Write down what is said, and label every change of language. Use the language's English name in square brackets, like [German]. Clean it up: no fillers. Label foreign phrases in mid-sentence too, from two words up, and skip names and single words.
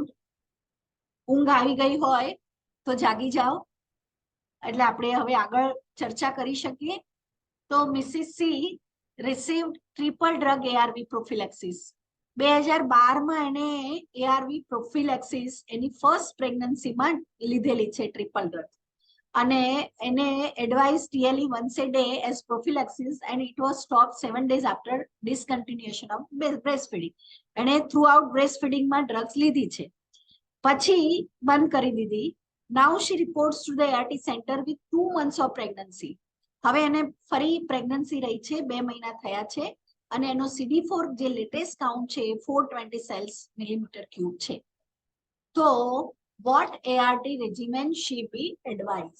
[Gujarati] ઊંઘ આવી ગઈ હોય તો જાગી જાઓ, એટલે આપણે હવે આગળ ચર્ચા કરી શકીએ. [English] તો Mrs C received triple drug ARV prophylaxis. [Gujarati] 2012 માં એને [English] ARV prophylaxis [Gujarati] એની ફર્સ્ટ પ્રેગ્નન્સીમાં લીધેલી છે, [English] triple drug. [Gujarati] અને એને [English] એડવાઇસ TLE once a day as prophylaxis and it was stopped 7 days after discontinuation of breastfeeding. [Gujarati] એને [English] throughout breastfeeding [Gujarati] માં ડ્રગ્સ લીધી છે, પછી બંધ કરી દીધી. [English] Now she reports to the ART center with 2 months of pregnancy. [Gujarati] હવે એને ફરી પ્રેગ્નન્સી રહી છે, 2 મહિના થયા છે, અને એનો CD4 જે [English] latest count [Gujarati] છે 420 [English] cells millimeter cube [Gujarati] છે. [English] તો what ART regimen she be advised?